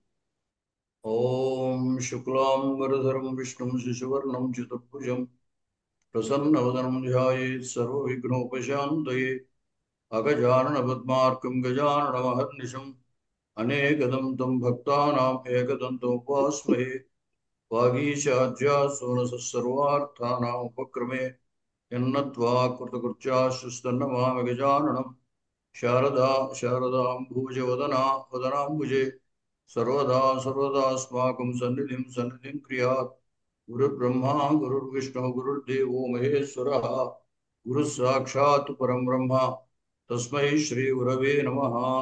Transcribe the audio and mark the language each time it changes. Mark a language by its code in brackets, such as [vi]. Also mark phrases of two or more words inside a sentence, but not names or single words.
[sa] ఓం శుక్లాంబరధరం విష్ణుం శశివర్ణం చతుర్భుజం ప్రసన్నవదనం ధ్యాయేత్ సర్వవిఘ్నోపశాంతయే అగజానన పద్మార్కం గజాననమహర్నిశం అనేకదం తం భక్తానాం ఏకదంతం ఉపాస్మహే వాగీశాధ్యాసోనసర్వార్థానాం ఉపక్రమే యన్నత్వా కృతకృత్యాశ్రుస్తన్నమామి గజాననం శారదా శారదాంబుజవదనా వదనాంబుజే सर्वदा सर्वदास्माकं सन्निधिं क्रियात् गुरुर्ब्रह्मा गुरुर्विष्णुः गुरुर्देवो महेश्वरः गुरुः साक्षात् परं ब्रह्म तस्मै श्रीगुरवे नमः।